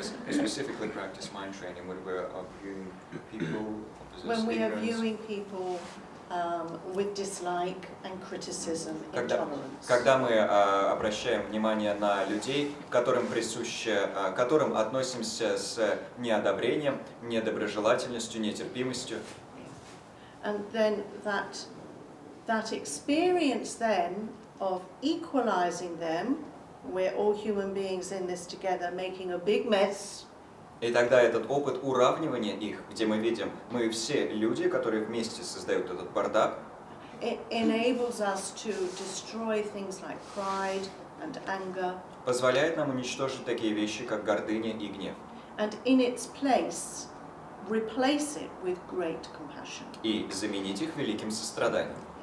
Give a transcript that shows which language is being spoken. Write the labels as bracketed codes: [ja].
[en] Specifically practice mind training when we are viewing people. When we are viewing people with dislike and criticism, intolerance. [ru] Когда мы обращаем внимание на людей, которым относимся с неодобрением, недоброжелательностью, нетерпимостью. [en] And then that experience then of equalizing them, we're all human beings in this together, making a big mess. [ru] И тогда этот опыт уравнивания их, где мы видим, мы все люди, которые вместе создают этот бардак, [en] It enables us to destroy things like pride and anger. [ru] Позволяет нам уничтожить такие вещи, как гордыня и гнев. [en] And in its place, replace it with great compassion. [ru] И заменить их великим состраданием.